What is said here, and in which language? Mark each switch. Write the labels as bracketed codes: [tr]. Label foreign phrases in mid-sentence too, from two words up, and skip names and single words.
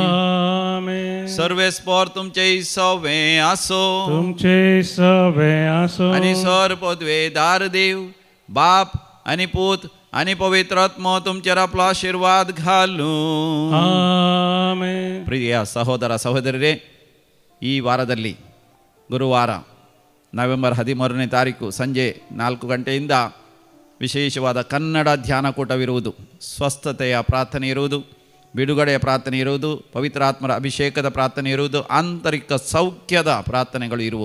[kok] आमेन. सर्वेस्पोर तुमचे सवे आसो. तुमचे सवे आसो. आनी सर पदवेदार देव बाप आनी पूत आनी पवित्र आत्मो तुमचेर आपलो आशीर्वाद घालूं. आमेन. [kn] प्रिय ಸಹೋದರ ಸಹೋದರರೇ, ಈ ವಾರದಲ್ಲಿ ಗುರುವಾರ ನವೆಂಬರ್ 13ನೇ ತಾರೀಕು ಸಂಜೆ 4 ಗಂಟೆಯಿಂದ ವಿಶೇಷವಾದ ಕನ್ನಡ ಧ್ಯಾನಕೂಟವಿರುವುದು. ಸ್ವಸ್ಥತೆಯ ಪ್ರಾರ್ಥನೆ ಇರುವುದು, ಬಿಡುಗಡೆಯ ಪ್ರಾರ್ಥನೆ ಇರುವುದು, ಪವಿತ್ರಾತ್ಮರ ಅಭಿಷೇಕದ ಪ್ರಾರ್ಥನೆ ಇರುವುದು, ಆಂತರಿಕ ಸೌಖ್ಯದ ಪ್ರಾರ್ಥನೆಗಳು ಇರುವು.